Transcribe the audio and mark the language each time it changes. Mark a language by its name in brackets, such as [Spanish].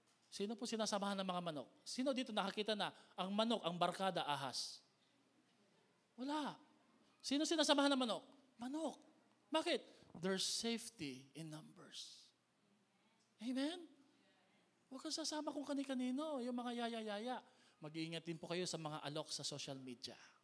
[Filipino] Sino po sinasamahan ng mga manok? Sino dito nakakita na ang manok, ang barkada, ahas? Wala. Sino sinasamahan ng manok? Manok. Bakit? [English] There's safety in numbers. Amen? [Filipino] Huwag kang sasama kung kani-kanino, yung mga yaya-yaya. Mag-iingat din po kayo sa mga alok sa social media.